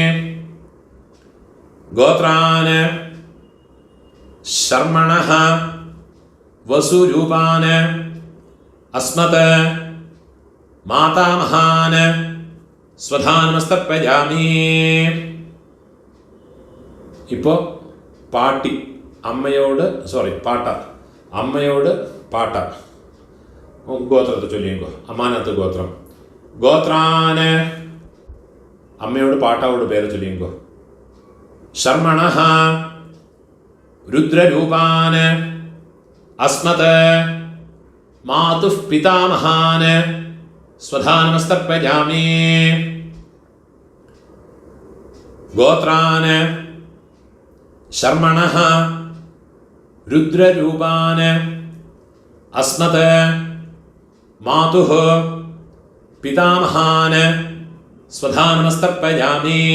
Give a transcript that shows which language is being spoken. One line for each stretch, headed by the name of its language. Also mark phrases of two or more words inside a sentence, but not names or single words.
Sanskrit: गोत्रान् शर्मणः वसुरूपान् अस्मत् मातामहान् स्वधानमस्तर्पयामि।
Malayalam: ഇപ്പോൾ പാട്ടി അമ്മയോട് പാട്ട അമ്മയോട് പാട്ട ഗോത്രത്തെ ചൊല്ലിക്കോ. അമ്മാനത്ത് ഗോത്രം. ഗോത്രാന് അമ്മയോട് പാട്ടാവോട് പേര് ചൊല്ലിക്കോ.
Sanskrit: शर्मणः रुद्ररूपान् अस्मत् मातुः पितामहान् स्वधानमस्तर्पयामि। गोत्रान् शर्मणः रुद्ररूपान् अस्मत् मातुः पितामहान् स्वधानमस्तर्पयामि।